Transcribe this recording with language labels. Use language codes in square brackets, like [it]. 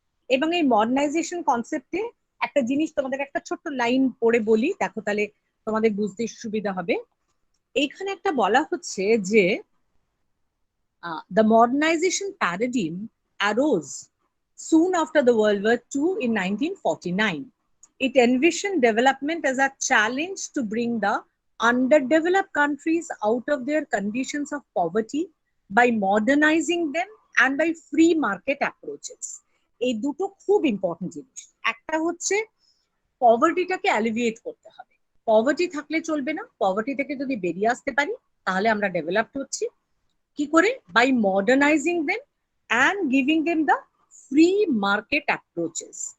[bn] এবং এই মডার্নাইজেশন কনসেপ্টে একটা জিনিস তোমাদের একটা ছোট্ট লাইন পড়ে বলি, দেখো তাহলে তোমাদের বুঝতে সুবিধা হবে। এইখানে একটা বলা হচ্ছে যে [en] the modernization paradigm arose soon after the World War II in 1949. It envisioned development as a challenge to bring the underdeveloped countries out of their conditions of poverty by modernizing them and by free market approaches. [bn] এই দুটো খুব important জিনিস। একটা হচ্ছে পভার্টিটাকে alleviate করতে হবে, poverty থাকলে চলবে না, পভার্টি থেকে যদি বেরিয়ে আসতে পারি তাহলে আমরা ডেভেলপড হচ্ছি। কি করে? [en] By modernising them and giving them the free market approaches.